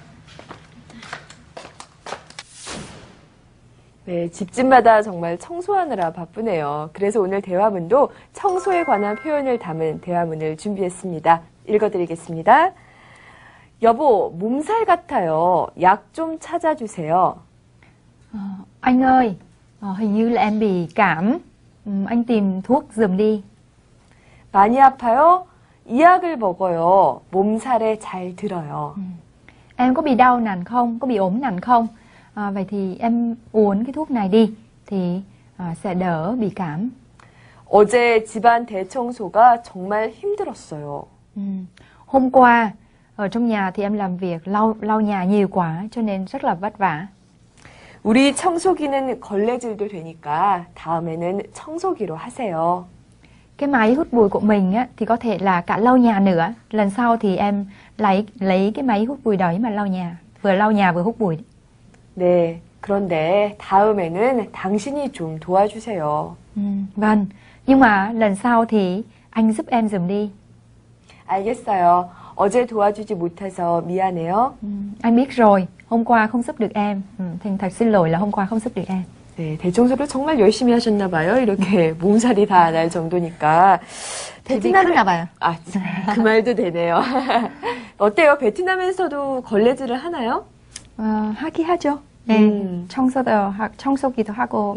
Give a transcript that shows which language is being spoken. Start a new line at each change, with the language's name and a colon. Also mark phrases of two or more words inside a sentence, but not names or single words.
Korean: 네, 집집마다 정말 청소하느라 바쁘네요. 그래서 오늘 대화문도 청소에 관한 표현을 담은 대화문을 준비했습니다. 읽어드리겠습니다. 여보, 몸살 같아요. 약 좀 찾아주세요.
Vietnamese: Anh ơi, hình như là em bị cảm. Anh tìm thuốc giùm đi.
Korean: 많이 아파요? 이 약을 먹어요. 몸살에 잘 들어요.
Vietnamese: Em có bị đau nặng không? Có bị ốm nặng không? Vậy thì em uống cái thuốc này đi thì sẽ đỡ bị cảm.
Korean: 어제 집안 대청소가 정말 힘들었어요.
Vietnamese: Hôm qua ở trong nhà thì em làm việc lau nhà nhiều quá cho nên rất là vất vả.
Korean: 우리 청소기는 걸레질도 되니까 다음에는 청소기로 하세요.
Vietnamese: Cái máy hút bụi của mình thì có thể là cả lau nhà nữa. Lần sau thì em lấy cái máy hút bụi đấy mà lau nhà. Vừa lau nhà vừa hút bụi.
Korean: 네, 그런데 다음에는 당신이 좀 도와주세요.
Vietnamese: Vâng, nhưng mà lần sau thì anh giúp em giùm đi.
Korean: 알겠어요. 어제 도와주지 못해서 미안해요.
Vietnamese: Anh biết rồi, hôm qua không giúp được em. Thành thật xin lỗi là hôm qua không giúp được em.
Korean: 네, 대청소를 정말 열심히 하셨나 봐요. 이렇게 몸살이 다 날 정도니까. 베트남이나 봐요. 그 말도 되네요. 어때요? 베트남에서도 걸레질을 하나요? 하기 하죠. 네, 청소기도 하고